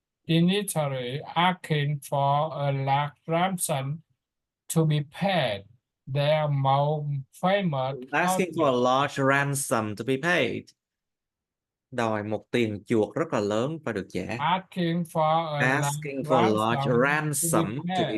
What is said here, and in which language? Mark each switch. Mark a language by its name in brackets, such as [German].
[English] initially asking for a large ransom to be paid. Their most famous Asking for a large ransom to be paid. [Vietnamese] Đòi một tiền chuộc rất là lớn phải được trả. [English] asking for a Asking for a large ransom to be